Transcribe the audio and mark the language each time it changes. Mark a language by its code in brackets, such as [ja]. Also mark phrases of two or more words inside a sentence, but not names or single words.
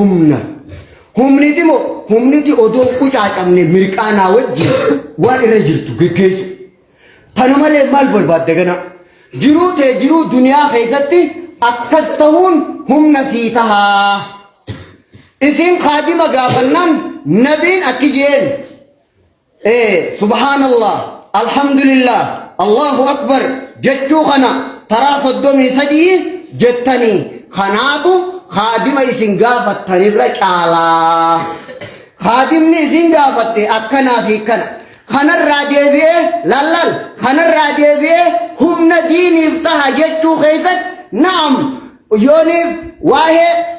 [om] humniti odoo qucaacamne mirqaanaa wajjin waan irra jirtu geggeessu tana malee maal barbaadda gana jiruu duniyaa keessatti akkas ta'uun humna sii tahaa isin kaadima gaafannaan nabiin akki jeen [ar] سبحان الله الحمد لله الله أكبر [om] jechuu kana taraa 33 jettanii kanaatu haadima isin gaafattanirra caalaa haadimni isin gaafatte akkanaa fi kana kanarraa deebi'ee lallal kanarraa deebi'ee humna diiniif taha jechuu keessatti naam yooniif waa'ee